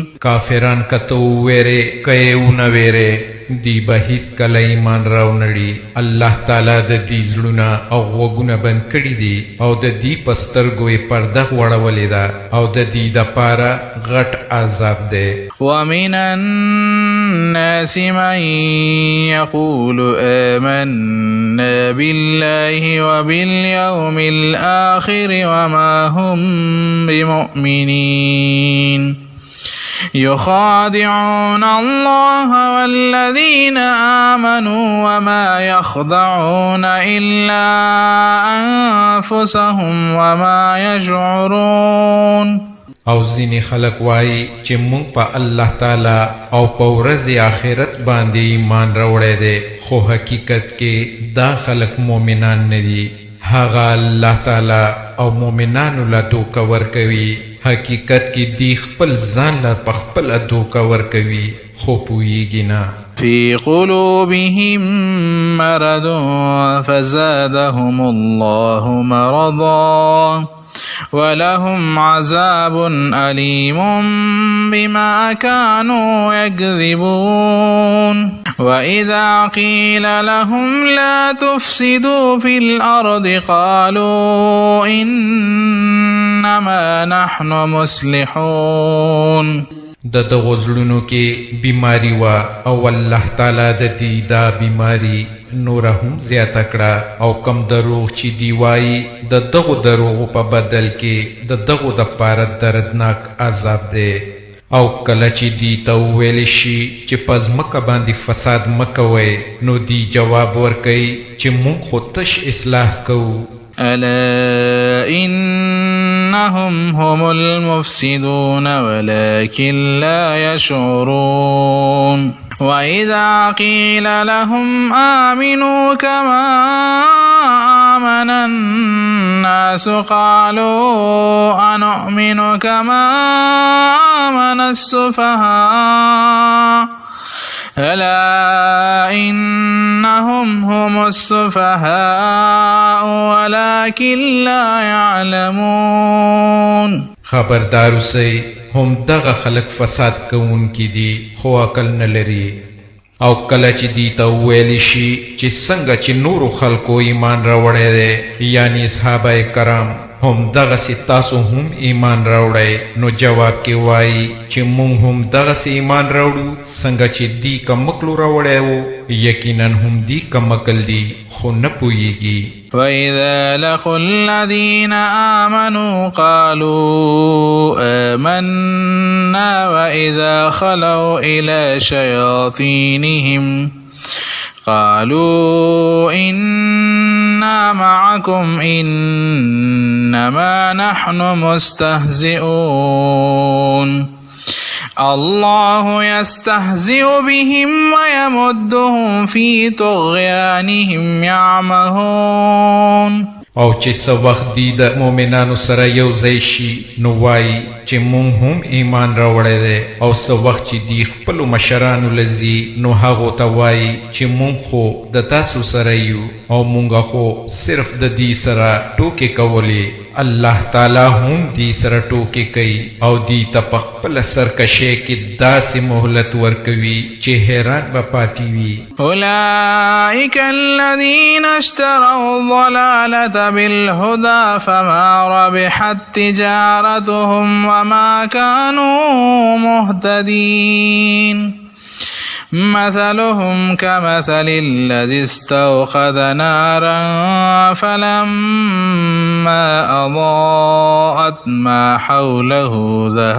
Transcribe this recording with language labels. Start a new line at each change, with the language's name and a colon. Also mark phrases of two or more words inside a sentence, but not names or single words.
Pashto: کافران کتو ویره کئ ونه ویره دی به هیڅ کله ایمان راونړي. الله تعالی د دې زړونه او غوږونه بند کړي دي او د دې په سترګو یې پرده غوړولې ده او د دې دپاره غټ عذاب دی.
Arabic: ومن الناس من يقول آمنا بالله وباليوم الآخر وما هم بمؤمنين يخادعون الله والذين آمنوا وما يخدعون إلا أنفسهم وما يشعرون.
Pashto: او ځینې خلک وایي چې مونږ په الله تعالی او په ورځې آخرت باندې ایمان راوړی دی خو حقیقت کې دا خلک مؤمنان نه دي. هغه الله تعالی او مؤمنانو له دوکه ورکوي. حقیقت کې دی خپل ځان له په خپله دوکه ورکوي خو پوهیږي نه.
Arabic: في قلوبهم مرض فزادهم الله مرضا ولهم عذاب أليم بما كانوا يكذبون. وإذا قيل لهم لا تفسدوا في الأرض قالوا إنما نحن مصلحون.
Pashto: د دغو زړونو کې بیماری وه او الله تعالی د دې دا بیماری نوره هم زیاته کړه او کم دروغ چې دی وایي د دغو دروغو په بدل کې د دغو دپاره دردناک عذاب دی. او کله چې دی ته وویلی شي چې په ځمکه باندې فساد مه کوئ نو دی جواب ورکوي چې موږ خو تش اصلاح کوو.
Arabic: ألا إنهم هم المفسدون ولكن لا يشعرون. وإذا قيل لهم آمنوا كما آمن الناس قالوا أنؤمن كما آمن السفهاء ألا إنهم هم السفهاء ولكن لا يعلمون.
Pashto: خبردار اوسئ هم دغه خلق فساد کوونکي دي خو عقل نه لري. او کله چې دی ته وویل شي چې څنګه چې نورو خلکو ایمان راوړی دی یعنی صحابه کرام هم دغسې تاسو هم ایمان راوړی نو جواب کې وایي چې مونږ هم دغسې ایمان راوړو څنګه چې دی کمکلو راوړی و یقینا هم دی کمکل دی خو نه پوهیږي
Arabic: وإذا لقوا الذين آمنوا قالوا آمنا وإذا خلوا إلى شياطينهم قالوا إنا معكم إنما نحن مستهزئون الله يستهزئ بهم ويمدهم في طغيانهم يعمهون
Pashto: او چې څه وخت دی د مؤمنانو سره یو ځای شي نو وایي چې مونږ هم ایمان راوړی دی او څه وخت چې دی خپلو مشرانو لځي نو هغو ته وایي چې مونږ خو د تاسو سره یو او مونږ خو صرف د دې سره ټوکې کولې الله تعالی هم دی سره ټوکې کوي او دی ته په خپله سرکشۍ کې داسې مهلت ورکوي چې حیران به پاتې وي
Arabic: أولئك الذين اشتروا الضلالة بالهدى فما ربحت تجارتهم وما كانوا مهتدين مثلهم كمثل الذي استوقد نارا فلما أضاءت ما حوله